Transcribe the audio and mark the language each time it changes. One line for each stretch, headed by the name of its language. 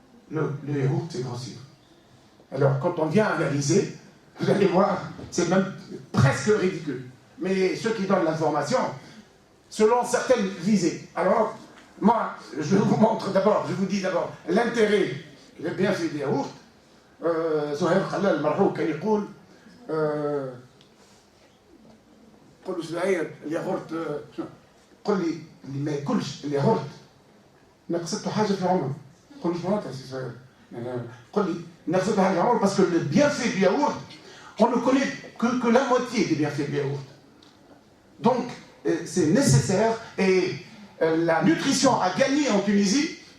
French: Le yaourt fait grossir. Alors, quand on vient analyser, vous allez voir, c'est même presque ridicule. Mais ceux qui donnent l'information, selon certaines visées. Alors, moi, je vous montre d'abord, je vous dis d'abord, l'intérêt, le bienfait des yaourts.
Arabic: زهير خلال المرحوم كان يقول قل له زهير الياغورت قل لي اللي ما ياكلش الياغورت نقصته حاجه في عمره. قل له شنو معناتها سي زهير؟ قل لي نقصته حاجه في عمره
French: parce que le bienfait du yaourt, on ne connaît que la moitié des bienfaits du yaourt. Donc, c'est nécessaire et la nutrition a gagné en Tunisie.